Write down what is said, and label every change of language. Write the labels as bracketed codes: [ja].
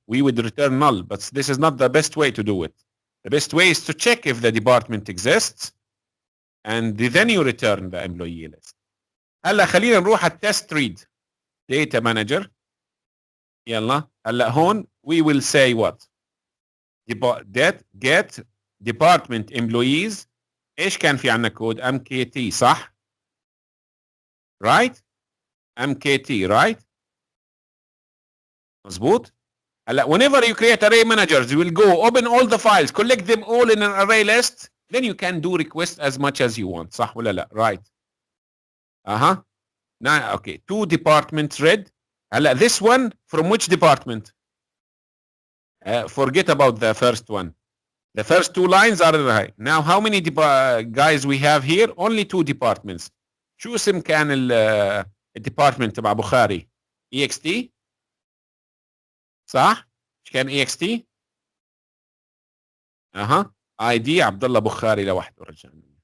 [en] We would return null, but this is not the best way to do it. The best way is to check if the department exists, and then you return the employee list. [ar] هلا خلينا نروح على [en] test read data manager. [ar] يلا هلا هون [en] we will say what get department employees. [ar] ايش كان في عندنا كود mkt صح [en] right mkt right [ar] مظبوط. هلا [en] whenever you create array managers you will go open all the files collect them all in an array list then you can do requests as much as you want [ar] صح ولا لا [en] right now okay two departments read. [ar] هلا [en] this one from which department forget about the first one. The first two lines are right. Now how many guys we have here? Only two departments. [ar] شو اسم كان الديبارتمنت تبع بخاري؟ EXT صح؟ مش كان EXT؟ ID عبد الله بخاري لوحده رجعنا.